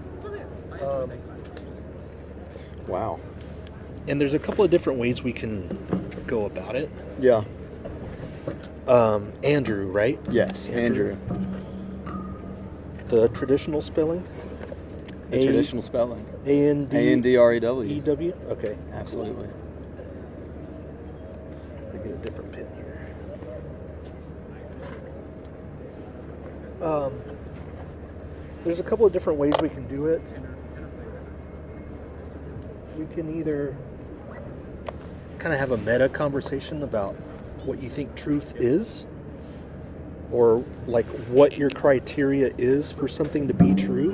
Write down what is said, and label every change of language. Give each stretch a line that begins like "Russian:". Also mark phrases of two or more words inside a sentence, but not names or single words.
English: Wow. And there's a couple of different ways we can go about it. Yeah. Andrew, right? Yes, Andrew. The traditional spelling? Traditional spelling. A-N-D-R-E-W. A-N-D-R-E-W. E-W? Okay. Absolutely. Let me get a different pen here. There's a couple of different ways we can do it. We can either kind of have a meta conversation about what you think truth is, or like what your criteria is for something to be true.